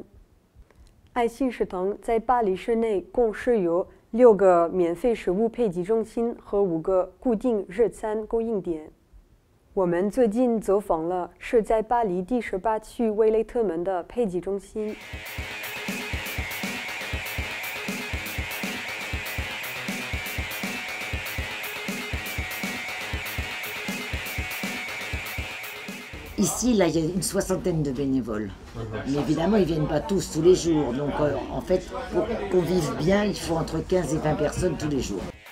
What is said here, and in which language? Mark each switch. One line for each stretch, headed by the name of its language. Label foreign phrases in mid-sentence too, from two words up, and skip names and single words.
Chinese: 爱心食堂在巴黎市内共设有6个免费食物配给中心和5个固定热餐供应点。我们最近走访了设在巴黎第18区威雷特门的配给中心。
French: Ici, là, il y a une soixantaine de bénévoles. Mais évidemment, ils ne viennent pas tous les jours. Donc, en fait, pour qu'on vive bien, il faut entre 15 et 20 personnes tous les jours.